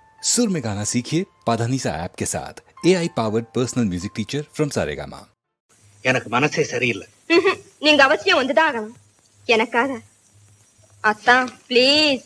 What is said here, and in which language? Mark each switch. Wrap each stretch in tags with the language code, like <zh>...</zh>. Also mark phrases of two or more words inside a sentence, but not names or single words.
<hi>सुर में गाना सीखिए पाधानीसा ऐप के साथ</hi> <en>AI powered personal music teacher from</en> <hi>सारेगामा।</hi> <ta>எனக்கு மனசே சரியில்லை. நீங்க அவசியம் வந்துதான் ஆகணும் எனக்காக. அத்தான் ப்ளீஸ்.</ta>